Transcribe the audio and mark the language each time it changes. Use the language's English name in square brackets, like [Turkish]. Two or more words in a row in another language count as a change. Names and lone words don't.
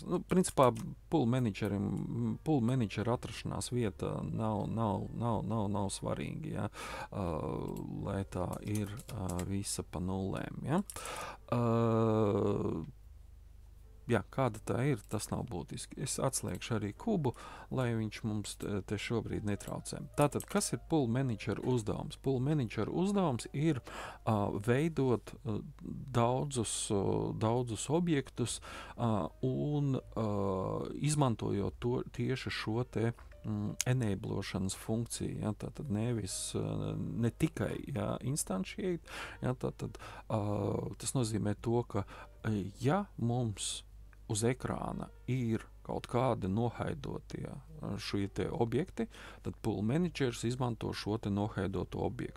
[Latvian] Principā [English] pool manager [Latvian] atrašanās vieta nav svarīgi, ja? Lai tā ir visa pa nulēm, ja? Jā, kāda tā ir, tas nav būtiski. Es atslēgšu arī kubu, lai viņš mums te šobrīd netraucē. Tātad, kas ir [English] pool manager [Latvian] uzdevums? [English] Pool manager [Latvian] uzdevums ir veidot daudzus objektus un izmantojot tieši šo te enablošanas funkciju, ja, tātad ne tikai instantiate, ja, tātad tas nozīmē to, ka ja mums uz ekrāna ir kaut kādi nohaidotie šie te objekti, tad [English] pool managers [Latvian] izmanto šo te nohaidoto objektu.